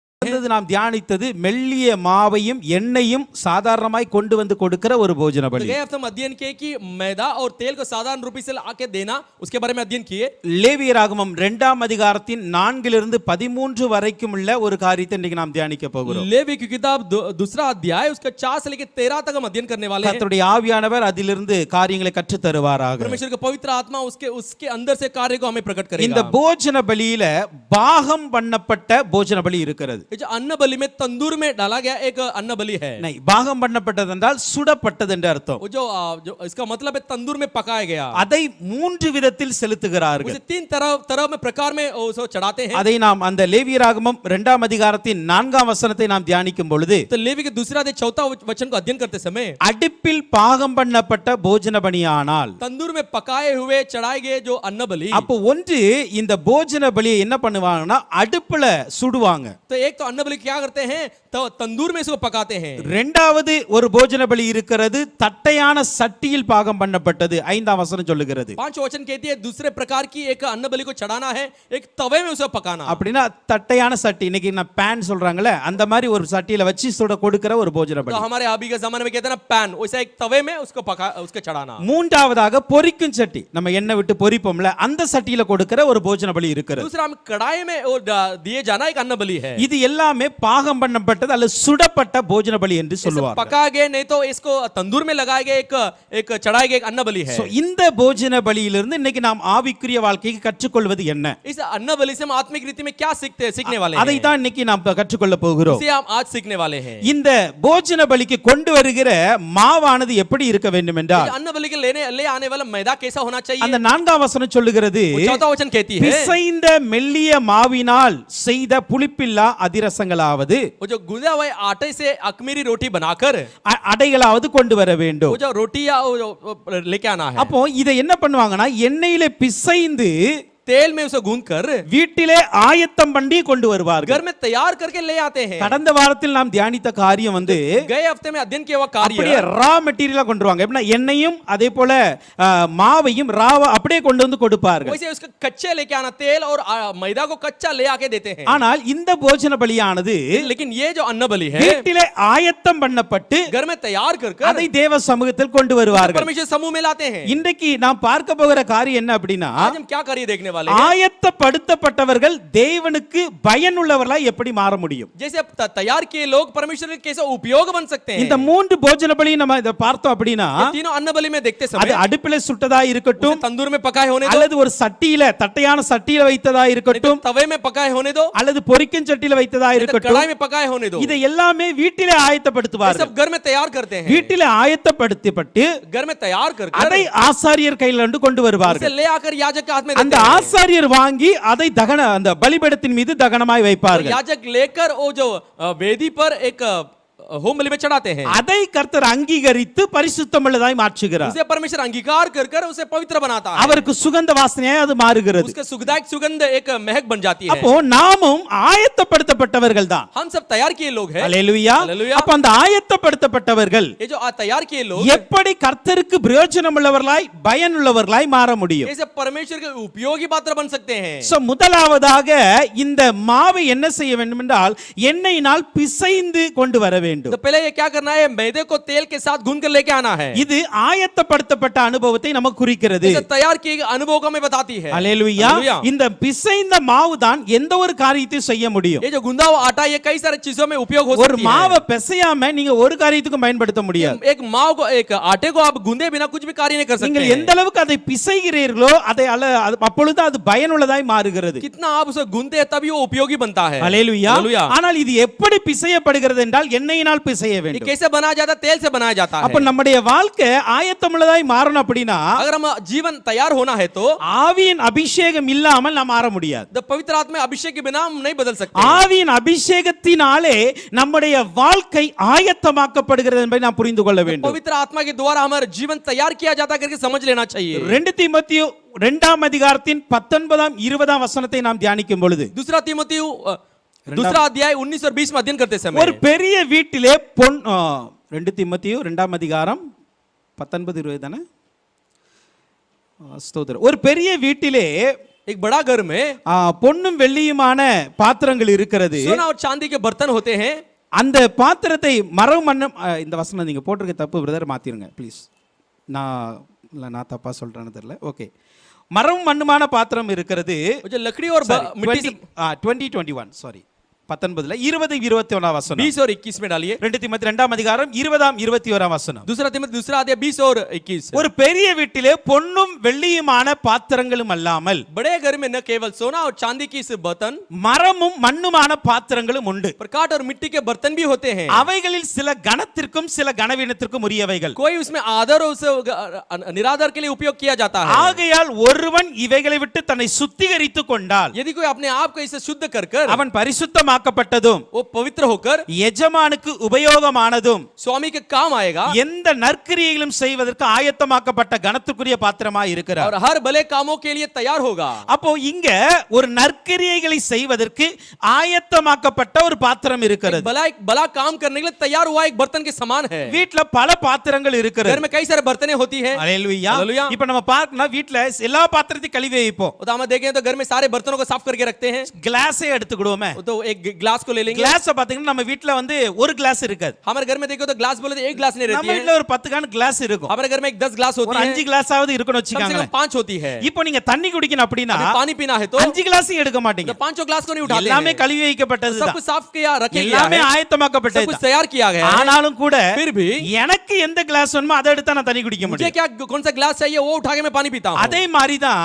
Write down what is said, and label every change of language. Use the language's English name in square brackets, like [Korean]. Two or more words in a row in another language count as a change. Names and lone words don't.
[Tamil] அடுத்தது நாம் தியானித்தது மெல்லிய மாவையும் எண்ணெயும் சாதாரணமாய் கொண்டு வந்து கொடுக்கிற ஒரு போஜன பலி. [Hindi] गए हफ्ते हम अध्ययन किए कि मैदा और तेल को साधारण रूप से आके देना, उसके बारे में अध्ययन किए. [Tamil] லேவியராகமம் 2ஆம் அதிகாரத்தின் 4 13 வரைக்கும் உள்ள ஒரு காரியத்தை இன்னைக்கு நாம் தியானிக்க போகிறோம். [Hindi] लेवी की किताब दूसरा अध्याय उसका 4 से लेकर 13 तक हम अध्ययन करने वाले हैं. [Tamil] கர்த்தருடைய ஆவியானவர் அதிலிருந்து காரியங்களை கற்றுத் தருவாராக. [Hindi] परमेश्वर का पवित्र आत्मा उसके अंदर से कार्य को हमें प्रकट करेगा. [Tamil] இந்த போஜன பலியில பாகம் பண்ணப்பட்ட போஜன பலி இருக்கிறது. [Hindi] ये जो अन्न बलि में तंदूर में डाला गया एक अन्न बलि है. नहीं, [Tamil] பாகம் பண்ணப்பட்டது என்றால் சுடப்பட்டது என்று அர்த்தம். [Hindi] वो जो इसका मतलब है तंदूर में पकाया गया. [Tamil] அதை 3 விதத்தில் செலுத்துகிறார்கள். [Hindi] उसे 3 तरह में प्रकार में उसको चढ़ाते हैं. [Tamil] அதை நாம் அந்த லேவியராகமம் 2ஆம் அதிகாரத்தின் 4ஆம் வசனத்தை நாம் தியானிக்கும் பொழுது [Hindi] तो लेवी के दूसरा अध्याय 4वां वचन को अध्ययन करते समय [Tamil] அடுப்பில் பாகம் பண்ணப்பட்ட போஜன பலியானால் [Hindi] तंदूर में पकाए हुए चढ़ाए गए जो अन्न बलि. [Tamil] அப்போ ஒன்று இந்த போஜன பலியை என்ன பண்ணுவாங்கன்னா அடுப்புல சுடுவாங்க. [Hindi] तो एक तो अन्न बलि क्या करते हैं, तो तंदूर में इसको पकाते हैं. [Tamil] இரண்டாவது ஒரு போஜன பலி இருக்கிறது, தட்டையான சட்டியில் பாகம் பண்ணப்பட்டது. 5ஆம் வசனம் சொல்லுகிறது. [Hindi] 5 वचन कहती है दूसरे प्रकार की एक अन्न बलि को चढ़ाना है, एक तवे में उसे पकाना. [Tamil] அப்படினா தட்டையான சட்டி, இன்னைக்கு நான் பேன் சொல்றாங்கல, அந்த மாதிரி ஒரு சட்டியில வச்சு சுட கொடுக்கிற ஒரு போஜன பலி. [Hindi] तो हमारे अभी के जमाने में कहते हैं ना पैन, वैसा एक तवे में उसको चढ़ाना. [Tamil] மூன்றாவதாக பொரிக்கும் சட்டி, நம்ம எண்ணெய் விட்டு பொரிப்போம்ல, அந்த சட்டியில கொடுக்கிற ஒரு போஜன பலி இருக்கிறது. [Hindi] दूसरा हम कढ़ाई में दिए जाना एक अन्न बलि है. [Tamil] இது எல்லாமே பாகம் பண்ணப்பட்டது அல்லது சுடப்பட்ட போஜன பலி என்று சொல்லுவாங்க. [Hindi] पका गए नहीं तो इसको तंदूर में लगाए गए एक चढ़ाए गए एक अन्न बलि है. [Tamil] சோ இந்த போஜன பலியிலிருந்து இன்னைக்கு நாம் ஆவிக்குரிய வாழ்க்கைக்கு கற்றுக்கொள்வது என்ன? [Hindi] इस अन्न बलि से हम आत्मिक रीति में क्या सीखने वाले हैं? [Tamil] அதை தான் இன்னைக்கு நாம் கற்றுக்கொள்ள போகிறோம். [Hindi] इसे हम आज सीखने वाले हैं. [Tamil] இந்த போஜன பலிக்கு கொண்டு வருகிற மாவானது எப்படி இருக்க வேண்டும் என்றால் [Hindi] अन्न बलि के ले आने वाला मैदा कैसा होना चाहिए? [Tamil] அந்த 4ஆம் வசனம் சொல்லுகிறது, [Hindi] 4वां वचन कहती है [Tamil] பிசைந்த மெல்லிய மாவினால் செய்த புளிப்பில்லா அதிரசங்களாவது, [Hindi] वो जो गुदा हुए आटे से अखमीरी रोटी बनाकर [Tamil] அடைகளாவது கொண்டு வர வேண்டும். [Hindi] वो जो रोटी या लेके आना है. [Tamil] அப்போ இதை என்ன பண்ணுவாங்கன்னா எண்ணெயில பிசைந்து [Hindi] तेल में उसे गूंद कर [Tamil] வீட்டிலே ஆயத்தம் பண்ணி கொண்டு வருவார்கள். [Hindi] घर में तैयार करके ले आते हैं. [Tamil] கடந்த வாரத்தில் நாம் தியானித்த காரியம் வந்து [Hindi] गए हफ्ते में अध्ययन किया हुआ कार्य [Tamil] அப்படியே [English] raw material [Tamil] கொண்டு வருவாங்க. எப்படின்னா எண்ணெயும் அதே போல மாவையும் ராவா அப்படியே கொண்டு வந்து கொடுப்பார்கள். [Hindi] वैसे उसका कच्चे लेके आना, तेल और मैदा को कच्चा ले आके देते हैं. [Tamil] ஆனால் இந்த போஜன பலியானது [Hindi] लेकिन ये जो अन्न बलि है [Tamil] வீட்டிலே ஆயத்தம் பண்ணப்பட்டு [Hindi] घर में तैयार कर [Tamil] அதை தேவ சமூகத்தில் கொண்டு வருவார்கள். [Hindi] परमेश्वर समूह में लाते हैं. [Tamil] இன்றைக்கு நாம் பார்க்க போகிற காரியம் என்ன அப்படின்னா, [Hindi] आज हम क्या कार्य देखने वाले हैं? [Tamil] ஆயத்தப்படுத்தப்பட்டவர்கள் தேவனுக்கு பயனுள்ளவர்களாய் எப்படி மாற முடியும்? [Hindi] जैसे तैयार किए लोग परमेश्वर के कैसे उपयोग बन सकते हैं. [Tamil] இந்த 3 போஜன பலி நம்ம இத பார்த்தோம் அப்படினா, [Hindi] तीनों अन्न बलि में देखते समय [Tamil] அது அடுப்பில சுட்டதா இருக்கட்டும், [Hindi] तंदूर में पकाए होने दो, [Tamil] அல்லது ஒரு சட்டியில தட்டையான சட்டியில வைத்ததா இருக்கட்டும், [Hindi] तवे में पकाए होने दो, [Tamil] அல்லது பொரிக்கும் சட்டியில வைத்ததா இருக்கட்டும், [Hindi] कढ़ाई में पकाए होने दो. [Tamil] இதை எல்லாமே வீட்டிலே ஆயத்தப்படுத்துவார்கள். [Hindi] सब घर में तैयार करते हैं. [Tamil] வீட்டிலே ஆயத்தப்படுத்தப்பட்டு [Hindi] घर में तैयार करके [Tamil] அதை ஆசாரியர் கையில கொண்டு வருவார்கள். [Hindi] उसे ले आकर याजक के हाथ में [Tamil] அந்த [Hindi] देते हैं. [Tamil] ஆசாரியர் வாங்கி அதை அந்த பலிபீடத்தின் மீது தகனமாய் வைப்பார்கள். [Hindi] याजक लेकर वो जो वेदी पर एक होम बलि में चढ़ाते हैं. [Tamil] அதை கர்த்தர் அங்கீகரித்து பரிசுத்தமுள்ளதாய் மாற்றுகிறார். [Hindi] उसे परमेश्वर अंगीकार कर उसे पवित्र बनाता है. [Tamil] அவருக்கு சுகந்த வாசனையாய் அது மாறுகிறது. [Hindi] उसके सुगंधायक सुगंध एक महक बन जाती है. [Tamil] அப்போ நாமும் ஆயத்தப்படுத்தப்பட்டவர்கள் தான். [Hindi] हम सब तैयार किए लोग हैं. [Tamil] அல்லேலூயா. அப்ப அந்த ஆயத்தப்படுத்தப்பட்டவர்கள் [Hindi] ये जो तैयार किए लोग [Tamil] எப்படி கர்த்தருக்கு பிரயோஜனமுள்ளவர்களாய் பயனுள்ளவர்களாய் மாற முடியும்? [Hindi] कैसे परमेश्वर के उपयोगी पात्र बन सकते हैं? [Tamil] சோ முதலாவதாக இந்த மாவை என்ன செய்ய வேண்டும் என்றால் எண்ணெயினால் பிசைந்து கொண்டு வர வேண்டும். [Hindi] तो पहले ये क्या करना है, मैदे को तेल के साथ गूंद कर लेके आना है. [Tamil] இது ஆயத்தப்படுத்தப்பட்ட அனுபவத்தை நமக்கு குறிக்கிறது. [Hindi] इसे तैयार किए अनुभव को हमें बताती है. [Tamil] அல்லேலூயா. இந்த பிசைந்த மாவு தான் எந்த ஒரு காரியத்தையும் செய்ய முடியும். [Hindi] ये जो गूंदा हुआ आटा ये कई सारी चीजों में उपयोग हो सकती है. [Tamil] ஒரு மாவை பிசையாம நீங்க ஒரு காரியத்துக்கும் பயன்படுத்த முடியாது. [Hindi] एक माव को एक आटे को आप गूंदे बिना कुछ भी कार्य नहीं कर सकते. [Tamil] நீங்கள் எந்த அளவுக்கு அதை பிசைகிறீர்களோ அதை அப்பொழுது அது பயனுள்ளதாய் மாறுகிறது. [Hindi] कितना आप उसे गूंदते हैं तभी वो उपयोगी बनता है. [Tamil] அல்லேலூயா. ஆனால் இது எப்படி பிசையப்படுகிறது என்றால் எண்ணெயினால் பிசைய [Hindi] ये [Tamil] வேண்டும். [Hindi] कैसे बनाया जाता है? तेल से बनाया जाता है. [Tamil] அப்ப நம்முடைய வாழ்க்கை ஆயத்தமுள்ளதாய் மாறணும் அப்படினா, [Hindi] अगर हम जीवन तैयार होना है तो [Tamil] ஆவியின் அபிஷேகம் இல்லாமல் நாம் மாற முடியாது. [Hindi] द पवित्र आत्मा अभिषेक के बिना हम नहीं बदल सकते. [Tamil] ஆவியின் அபிஷேகத்தினாலே நம்முடைய வாழ்க்கை ஆயத்தமாக்கப்படுகிறது என்பதை நாம் புரிந்து கொள்ள வேண்டும். [Hindi] पवित्र आत्मा के द्वारा हमारा जीवन तैयार किया जाता करके समझ लेना चाहिए. [Tamil] 2 தீமோத்தேயு 2ஆம் அதிகாரத்தின் 19ஆம் 20ஆம் வசனத்தை நாம் தியானிக்கும் பொழுது, [Hindi] दूसरा तीमुथियु दूसरा अध्याय 19 और 20 में अध्ययन करते समय [Tamil] ஒரு பெரிய வீட்டிலே 2 தீமோத்தேயு 2ஆம் அதிகாரம் 19 20 தானே? ஸ்தோத்திரம். ஒரு பெரிய வீட்டிலே [Hindi] एक बड़ा घर में [Tamil] பொன்னும் வெள்ளியுமான பாத்திரங்கள் இருக்கிறது. [Hindi] सोना और चांदी के बर्तन होते हैं. [Tamil] அந்த பாத்திரத்தை மரம் மண்ணும் இந்த வசனம் நீங்க போட்டிருக்க தப்பு பிரதர், மாத்திருங்க ப்ளீஸ். நான் தப்பா சொல்றேன்னு தெரியல. ஓகே, மரம் மண்ணுமான பாத்திரம் இருக்கிறது. [Hindi] जो लकड़ी और मिट्टी से [Tamil] 2021 சாரி 19 20-21 வசனம். [Hindi] 20 और 21 में डालिए. [Tamil] 2 தீமோத்தேயு 2ஆம் அதிகாரம் 20-21 வசனம். [Hindi] दूसरा तीमुथियुस दूसरा अध्याय 20 और 21. [Tamil] ஒரு பெரிய வீட்டிலே பொன்னும் வெள்ளியுமான பாத்திரங்களும் அல்லாமல் [Hindi] बड़े घर में न केवल सोना और चांदी की इस बर्तन, [Tamil] மரமும் மண்ணுமான பாத்திரங்களும் உண்டு. [Hindi] प्रकाट और मिट्टी के बर्तन भी होते हैं. [Tamil] அவைகளில் சில கனத்திற்கும் சில கனவீனத்திற்கும் உரியவைகள். [Hindi] कोई उसमें आदर और उसे निरादर के लिए उपयोग किया जाता है. [Tamil] ஆகையால் ஒருவன் இவைகளை விட்டு தன்னை சுத்திகரித்துக் கொண்டால் [Hindi] यदि कोई अपने आप को इसे शुद्ध कर कर [Tamil] அவன் பரிசுத்தமாக்கப்பட்டதும் [Hindi] वो पवित्र होकर [Tamil] எஜமானுக்கு உபயோகமானதும் [Hindi] स्वामी के काम आएगा [Tamil] எந்த நற்கிரியைகளும் செய்வதற்கு ஆயத்தமாக்கப்பட்ட கனத்துக்குரிய பாத்திரமாய் இருக்கிறார். [Hindi] और हर भले कामों के लिए तैयार होगा. [Tamil] அப்போ இங்க ஒரு நற்கிரியைகளை செய்வதற்கு ஆயத்தமாக்கப்பட்ட ஒரு பாத்திரம் இருக்கிறது. [Hindi] भला काम करने के लिए तैयार हुआ एक बर्तन के समान है. [Tamil] வீட்ல பல பாத்திரங்கள் [Hindi] घर [Tamil] இருக்கிறது. [Hindi] में कई सारे बर्तनें होती हैं. [Tamil] அல்லேலூயா. [Hindi] हालेलुया. [Tamil] இப்போ நம்ம பார்க்கணும், வீட்ல எல்லா பாத்திரத்தையும் கழுவி வைப்போம். [Hindi] तो हम देखें तो घर में सारे बर्तनों को साफ करके रखते हैं. [Tamil] கிளாஸே எடுத்துக்கிடுவோமே. [Hindi] तो एक ग्लास को ले लेंगे. [Tamil] கிளாஸ் பாத்தீங்கன்னா நம்ம வீட்ல வந்து ஒரு கிளாஸ் இருக்காது. [Hindi] हमारे घर में देखो तो ग्लास बोले तो एक ग्लास नहीं रहती [Tamil] நம்ம [Hindi] है. [Tamil] வீட்ல ஒரு 10 கான் கிளாஸ் இருக்கும். [Hindi] हमारे घर में एक 10 ग्लास [Tamil] ஒரு [Hindi] होती है. [Tamil] 5 கிளாஸாவது இருக்குன்னு [Hindi] कम से [Tamil] வச்சுக்கோங்க. [Hindi] कम 5 होती है. [Tamil] இப்போ நீங்க தண்ணி குடிக்கணும் அப்படினா [Hindi] अगर पानी पीना है तो [Tamil] 5 கிளாஸையும் எடுக்க மாட்டீங்க. [Hindi] तो 5 ग्लास को नहीं उठाते [Tamil] எல்லாமே [Hindi] हैं. [Tamil] கழுவி வைக்கப்பட்டது [Hindi] सब [Tamil] தான். [Hindi] कुछ साफ किया रखे गया [Tamil] எல்லாமே [Hindi] है. सब [Tamil] ஆயத்தமாக்கப்பட்டது [Hindi] कुछ [Tamil] தான். [Hindi] तैयार किया गया है. [Tamil] ஆனாலும் கூட [Hindi] फिर भी [Tamil] எனக்கு எந்த கிளாஸ் வேணுமோ அதை எடுத்தா நான் தண்ணி குடிக்க [Hindi] मुझे [Tamil] முடியும். [Hindi] क्या कौन सा ग्लास चाहिए वो उठा के मैं पानी पीता हूं. [Tamil] அதே மாதிரி தான்